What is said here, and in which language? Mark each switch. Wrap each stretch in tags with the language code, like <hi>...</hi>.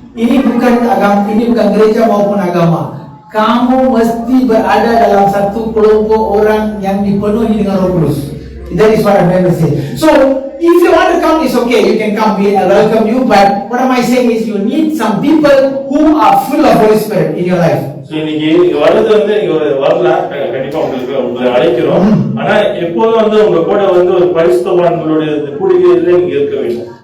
<ms>Ini bukan agama, ini bukan gereja maupun agama. Kamu mesti berada dalam satu kelompok orang yang dipenuhi dengan Roh Kudus.</ms> <en>That is what I'm trying to say. So, if you want to come, it's okay. You can come. We welcome you. But what am I saying is, you need some people who are full of Holy Spirit in your life.</en> <ta>இன்னைக்கு நீங்க வர்றது வந்து நீங்க வரலாம், கண்டிப்பா உங்களை அழைக்கிறோம். ஆனா எப்போதும் வந்து உங்க கூட வந்து ஒரு பரிசுத்தவான்களுடைய கூடுகையில நீங்க இருக்க வேண்டும்.</ta>